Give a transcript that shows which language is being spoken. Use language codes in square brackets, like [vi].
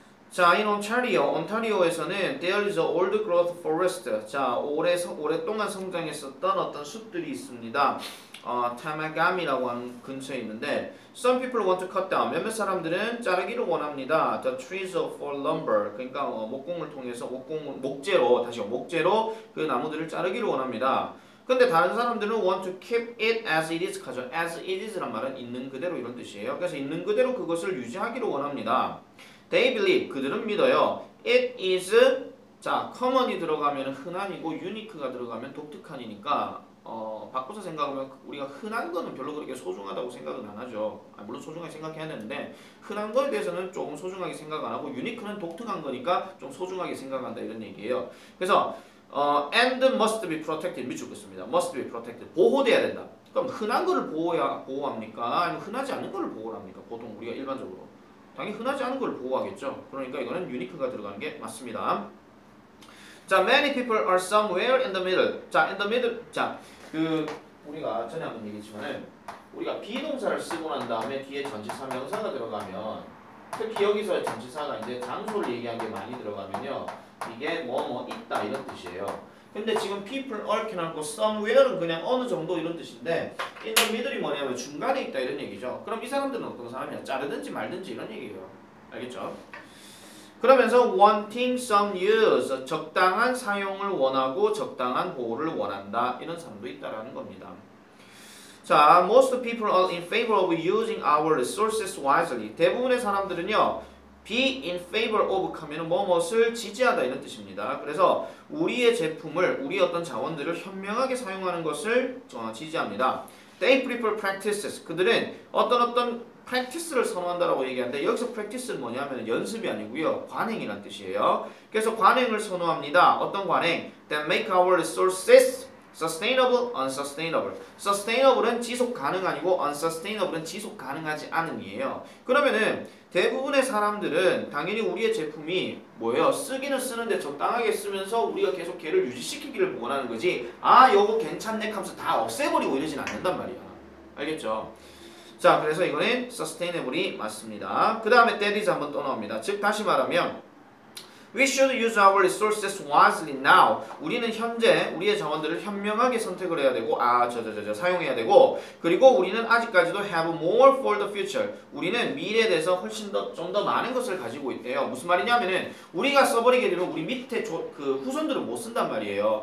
[en] 자, in 온타리오에서는 there is a old growth forest. [ko] 자, 오랫동안 성장했었던 어떤 숲들이 있습니다. 타마감이라고 하는 근처에 있는데 [en] some people want to cut down. [ko] 몇몇 사람들은 자르기를 원합니다. [en] The trees for lumber. [ko] 그러니까 목공을 통해서 목재로 그 나무들을 자르기를 원합니다. 근데 다른 사람들은 [en] want to keep it as it is [ko] 하죠. [en] as it is [ko] 란 말은 있는 그대로 이런 뜻이에요. 그래서 있는 그대로 그것을 유지하기를 원합니다. [en] They believe [ko] 그들은 믿어요. [en] It is [ko] 자 common이 들어가면 흔한이고 unique가 들어가면 독특한이니까 바꿔서 생각하면 우리가 흔한 거는 별로 그렇게 소중하다고 생각은 안 하죠. 물론 소중하게 생각해야 되는데 흔한 거에 대해서는 조금 소중하게 생각 안 하고 유니크는 독특한 거니까 좀 소중하게 생각한다 이런 얘기예요. 그래서 [en] and must be protected [ko] 미축했습니다. [en] must be protected [ko] 보호돼야 된다. 그럼 흔한 거를 보호합니까? 아니면 흔하지 않은 거를 보호합니까? 보통 우리가 일반적으로 당연히 흔하지 않은 걸 보호하겠죠. 그러니까 이거는 유니크가 들어가는 게 맞습니다. [en] 자, many people are somewhere in the middle. 자, in the middle. [ko] 자, 우리가 전에 한번 얘기했지만은 우리가 비동사를 쓰고 난 다음에 뒤에 전치사 명사가 들어가면 특히 여기서 전치사가 이제 장소를 얘기한 게 많이 들어가면요. 이게 뭐 있다 이런 뜻이에요. 근데 지금 [en] people are [ko] 켜놓고 somewhere는 그냥 어느 정도 이런 뜻인데 [en] in the middle [ko] 이 뭐냐면 중간에 있다 이런 얘기죠. 그럼 이 사람들은 어떤 사람이야? 자르든지 말든지 이런 얘기예요. 알겠죠? 그러면서 [en] wanting some use [ko] 적당한 사용을 원하고 적당한 보호를 원한다 이런 사람도 있다라는 겁니다. [en] 자, most people are in favor of using our resources wisely. [ko] 대부분의 사람들은요, [en] be in favor of [ko] 하면 뭐뭇을 지지하다 이런 뜻입니다. 그래서 우리의 제품을, 우리 어떤 자원들을 현명하게 사용하는 것을 지지합니다. They prefer practices. 그들은 어떤 practice를 선호한다라고 얘기하는데 여기서 practice는 뭐냐면 연습이 아니고요, 관행이란 뜻이에요. 그래서 관행을 선호합니다. 어떤 [en] 관행? That make our resources sustainable, unsustainable. [ko] sustainable은 지속 가능 아니고 unsustainable은 지속 가능하지 않음이에요. 그러면은 대부분의 사람들은 당연히 우리의 제품이 뭐예요? 쓰기는 쓰는데 적당하게 쓰면서 우리가 계속 걔를 유지시키기를 원하는 거지. 아, 요거 괜찮네 하면서 다 없애버리고 이러진 않는단 말이야. 알겠죠? 자, 그래서 이거는 sustainable이 맞습니다. 그 다음에 [en] that is [ko] 한번 또 나옵니다. 즉 다시 말하면 [en] We should use our resources wisely now. [ko] 우리는 현재 우리의 자원들을 현명하게 선택을 해야 되고 사용해야 되고 그리고 우리는 아직까지도 [en] have more for the future. [ko] 우리는 미래에 대해서 훨씬 더 좀 더 많은 것을 가지고 있대요. 무슨 말이냐면은 우리가 써버리게 되면 우리 밑에 그 후손들은 못 쓴단 말이에요.